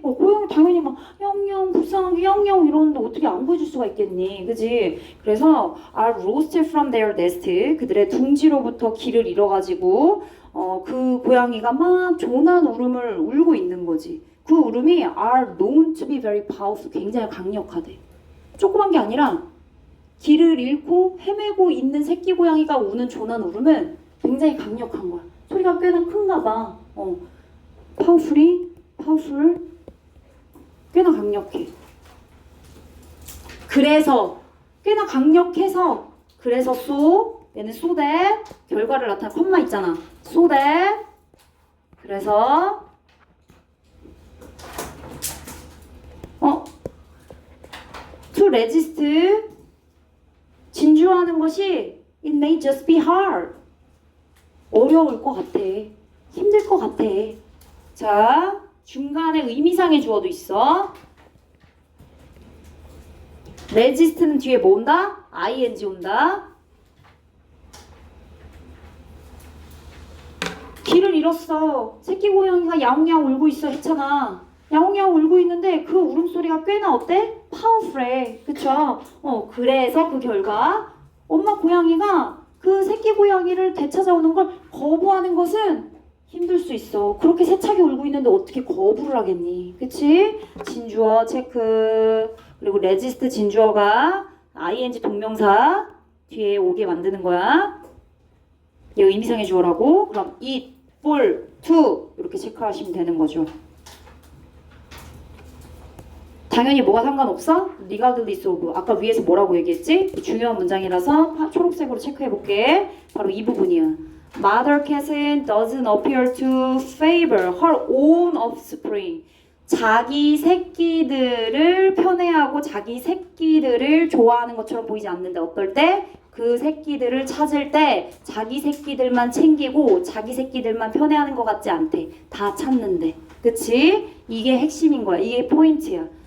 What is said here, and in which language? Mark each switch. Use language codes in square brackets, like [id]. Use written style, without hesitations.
[ko] 고양이 당연히 막 영영 불쌍하게 영영 이러는데 어떻게 안 구해줄 수가 있겠니? 그치? 그래서 [en] are lost from their nest. [ko] 그들의 둥지로부터 길을 잃어가지고 그 고양이가 막 조난 울음을 울고 있는 거지. 그 울음이 [en] are known to be very powerful. [ko] 굉장히 강력하대. 조그만 게 아니라 길을 잃고 헤매고 있는 새끼 고양이가 우는 조난 울음은 굉장히 강력한 거야. 소리가 꽤나 큰가 봐. powerful. 꽤나 강력해. 그래서 꽤나 강력해서 그래서 얘는 so that 결과를 나타낸 컴마 있잖아. [en] so that [ko] 그래서 [en] to resist [ko] 진주하는 것이 [en] it may just be hard [ko] 어려울 것 같아. 힘들 것 같아. 자, 중간에 의미상의 주어도 있어. resist는 뒤에 뭐 온다? ing 온다. 길을 잃었어. 새끼 고양이가 야옹야옹 울고 있어 했잖아. 야옹야옹 울고 있는데 그 울음소리가 꽤나 어때? 파워풀해. 그쵸? 그래서 그 결과 엄마 고양이가 그 새끼 고양이를 되찾아오는 걸 거부하는 것은 힘들 수 있어. 그렇게 세차게 울고 있는데 어떻게 거부를 하겠니? 그치? 진주어 체크. 그리고 resist 진주어가 ing 동명사 뒤에 오게 만드는 거야. 얘 의미상의 주어라고. 그럼 it, for, to 이렇게 체크하시면 되는 거죠. 당연히 뭐가 상관없어? regardless of. 아까 위에서 뭐라고 얘기했지? 중요한 문장이라서 초록색으로 체크해볼게. 바로 이 부분이야. [en] Mother cat doesn't appear to favor her own offspring. [ko] 자기 새끼들을 편애하고 자기 새끼들을 좋아하는 것처럼 보이지 않는데 어떨 때? 그 새끼들을 찾을 때 자기 새끼들만 챙기고 자기 새끼들만 편애하는 것 같지 않대. 다 찾는데. 그치? 이게 핵심인 거야. 이게 포인트야.